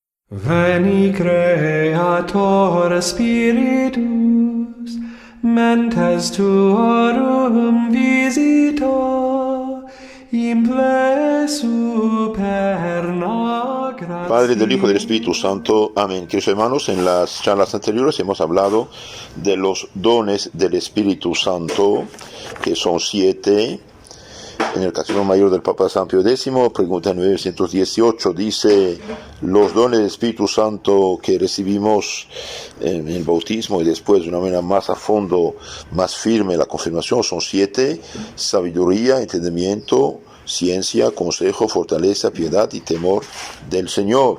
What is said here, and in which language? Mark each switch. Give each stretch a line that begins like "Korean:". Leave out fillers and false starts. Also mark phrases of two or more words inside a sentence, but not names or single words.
Latin: Veni Creator Spiritus, mentes tuorum visita, imple superna gratia.
Spanish: Padre, del Hijo y del Espíritu Santo. Amén. Queridos hermanos, en las charlas anteriores hemos hablado de los dones del Espíritu Santo, que son 7. En el Catecismo Mayor del Papa San Pío X, pregunta 918, dice: los dones del Espíritu Santo que recibimos en el bautismo y después de una manera más a fondo, más firme, la confirmación, son 7: sabiduría, entendimiento, ciencia, consejo, fortaleza, piedad y temor del Señor.